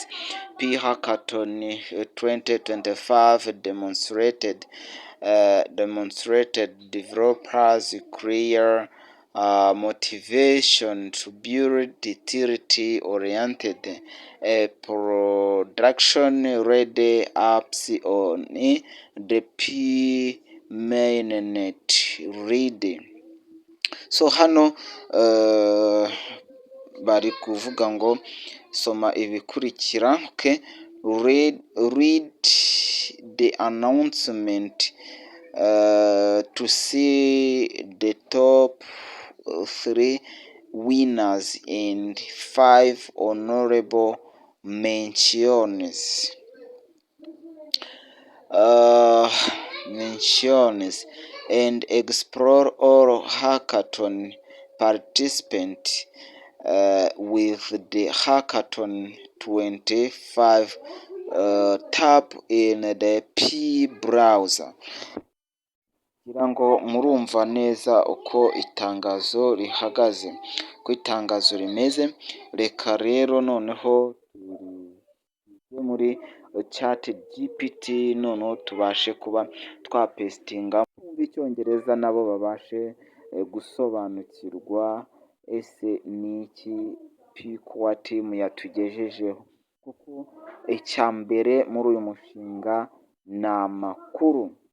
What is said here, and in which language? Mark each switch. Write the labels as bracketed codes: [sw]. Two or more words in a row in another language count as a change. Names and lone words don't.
[en] P Hackathon 2025 demonstrated developers clear motivation to build utility-oriented production-ready apps on the P mainnet ready. [rw] So hano bari kuvuga ngo soma ibikurikira. [en] Okay. Read the announcement to see the top 3 winners and 5 honorable mentions. And explore all hackathon participants with the hackathon 25 tab in the P browser. [rw] Kugira ngo murumva neza uko itangazo rihagaze, uko itangazo rimeze. Reka rero noneho muri chat GPT noneho tubashe kuba twapestinga mu Icyongereza nabo babashe gusobanukirwa ese niki P-Core team yatugejejeho, kuko icya mbere muri uyu mushinga ni amakuru.